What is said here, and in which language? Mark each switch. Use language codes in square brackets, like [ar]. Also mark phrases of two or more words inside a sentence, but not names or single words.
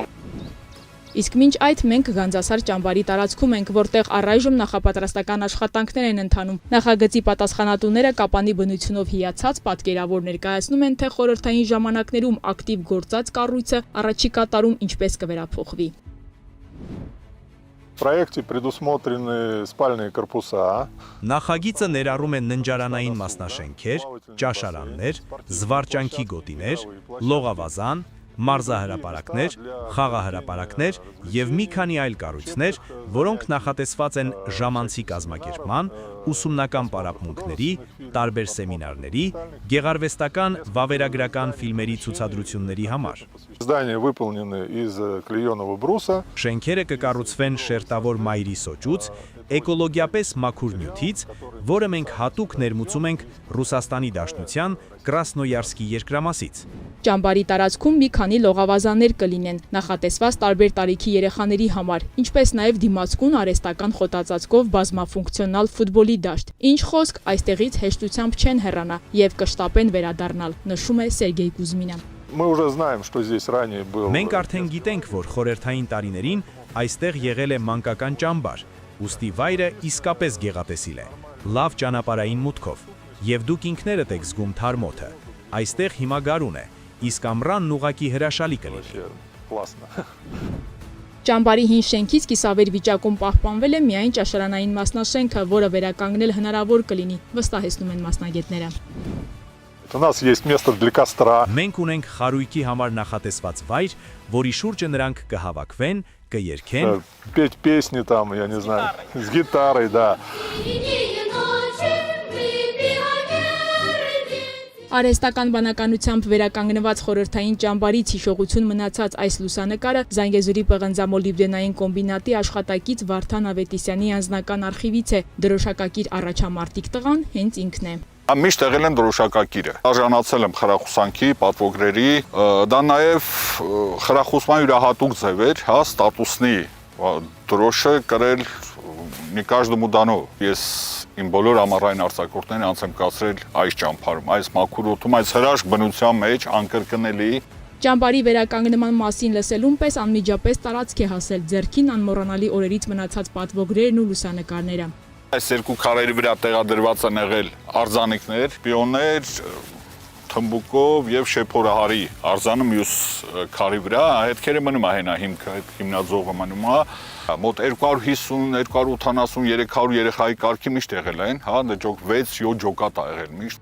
[hy] Իսկ մինչ այդ մենք Գանձասար ճամբարի տարածքում ենք, որտեղ առայժմ նախապատրաստական աշխատանքներ են ընթանում։ Նախագծի պատասխանատուները Կապանի բնությունով հիացած պատկերավոր ներկայացնում են, թե խորհրդային ժամանակներում ակտիվ գործած կառույցը առաջիկա տարում ինչպես կվերափոխվի։ [ru] В проекте предусмотрены спальные корпуса։ [hy] Նախագիծը ներառում է ննջարանային մասնաշենքեր, ճաշարաններ, զվարճանքի գոտիներ, լողավազան, մարզահրապարակներ, խաղահրապարակներ եւ մի քանի այլ կառույցներ, որոնք նախատեսված են ժամանցի կազմակերպման, ուսումնական պարապմունքների, տարբեր սեմինարների, գեղարվեստական, վավերագրական ֆիլմերի ցուցադրությունների համար։ [ru] Здания выполнены из клееного бруса։ [hy] Շենքերը կկառուցվեն շերտավոր մայրի սոճուց, էկոլոգիապես մաքուր նյութից, որը մենք հատուկ ներմուծում ենք Ռուսաստանի Դաշնության Կրասնոյարսկի երկրամասից։ Ճամբարի տարածքում մի քանի լողավազաններ կլինեն, նախատեսված տարբեր տարիքի երեխաների համար, ինչպես նաև դիմացկուն արհեստական խոտածածկով բազմաֆունկցիոնալ ֆուտբոլի դաշտ։ Ինչ խոսք, այստեղից հեշտությամբ չեն հեռանա եւ կշտապեն վերադառնալ, նշում է Սերգեյ Կուզմինը։ [ru] Мы уже знаем, что здесь ранее был։ [hy] Մենք արդեն գիտենք, որ խորհրդային տարիներին այստեղ եղել է մանկական ճամբար, ուստի վայրը իսկապես գեղատեսիլ է, լավ ճանապարհային մուտքով, եւ դուք ինքներդ եք զգում թարմոթը։ Այստեղ հիմա գարուն է, իսկ ամռանն ուղակի հրաշալի կլինի։ Ճամբարի հին շենքից կիսավեր վիճակում պահպանվել է միայն ճաշարանային մասնաշենքը, որը վերականգնել հնարավոր կլինի, վստահեցնում են մասնագետները։ [ru] У нас есть место для костра։ [hy] Մենք ունենք խարույկի համար նախատեսված վայր, որի շուրջը նրանք կհավաքվեն, կերքեն, [ru] Петь песни там, я не знаю, с гитарой, да։ [hy] Արհեստական բանականությամբ վերականգնված խորհրդային ճամբարից հիշողություն մնացած այս լուսանկարը Զանգեզուրի պղնձամոլիբդենային կոմբինատի աշխատակից Վարդան Ավետիսյանի անձնական արխիվից է։ Դրոշակակիր առաջամարտիկ տղան հենց ինքն է։ Միշտ եղել են դրոշակակիրը։ Արժանացել եմ խրախուսանքի, պատվոգրերի, դա նաև խրախուսման յուրահատուկ ձև էր, հա, ստատուսնի դրոշը կրել [ru] не каждому дано։ [hy] Ես իմ բոլոր ամառային արձակուրդներն անց եմ կացրել այս ճամփարում, այս մաքուր օդում, այս հրաշք բնության մեջ անկրկնելի։ Ճամբարի վերականգնման մասին լսելուն պես անմիջապես տարածք է հասել ձեռքին անմոռանալի օրերից մնացած պատվոգրերն ու լուսանկարները։ Այս երկու քարերի վրա տեղադրված են եղել արձանիկներ, պիոններ, թմբուկով եւ շեփորահարի արձանը մյուս քարի վրա, հետքերը մնում է հենա հիմնաձողը մնում է, մոտ 250-280 300 երեխայի կարգի միշտ եղել են, հա, դժոք 6-7 ջոկատ ա եղել միշտ։